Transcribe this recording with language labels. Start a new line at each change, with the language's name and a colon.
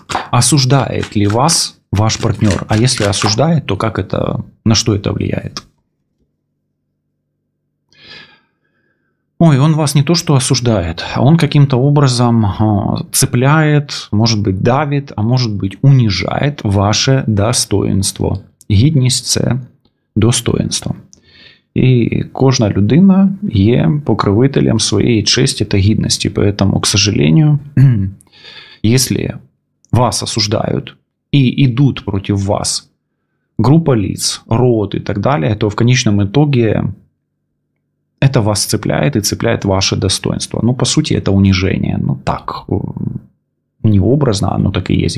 Russian: Осуждает ли вас ваш партнер? А если осуждает, то на что это влияет? Он вас не то что осуждает, а он каким-то образом цепляет, может быть давит, а может быть унижает ваше достоинство.
Ukrainian: Гідність – це достоинство. І кожна людина є покровителем
Russian: своей чести и
Ukrainian: гідності.
Russian: Поэтому, к сожалению, если вас осуждают и идут против вас группа лиц, род и так далее, то в конечном итоге это вас цепляет и цепляет ваше достоинство. По сути, это унижение. Так, не образно, оно так и есть.